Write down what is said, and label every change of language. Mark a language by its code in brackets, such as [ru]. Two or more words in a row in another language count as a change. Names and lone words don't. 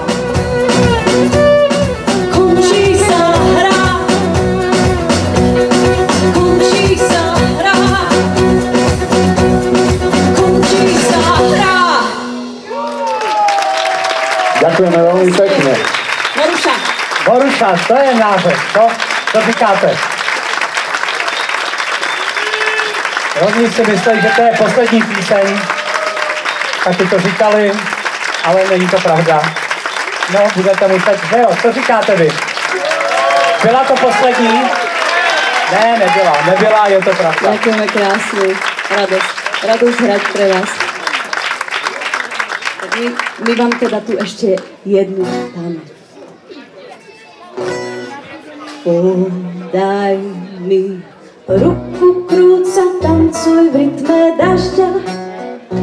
[sk] Končí sa hra. Končí sa hra. Končí sa hra. Ďakujeme veľmi pekne. Moruša. Moruša, [cs] to je název, co říkáte? Rovní si mysleli, že to je poslední píseň, taky to říkali, ale není to pravda. No, budete muset, že jo, co říkáte vy? Byla to poslední? Ne, nebyla, je to pravda. [sk] Ďakujeme krásne. Radosť hrať pre vás. Tak my vám teda tu ešte jednu dáme. Podaj mi ruku, krúca, tancuj v rytme dažďa.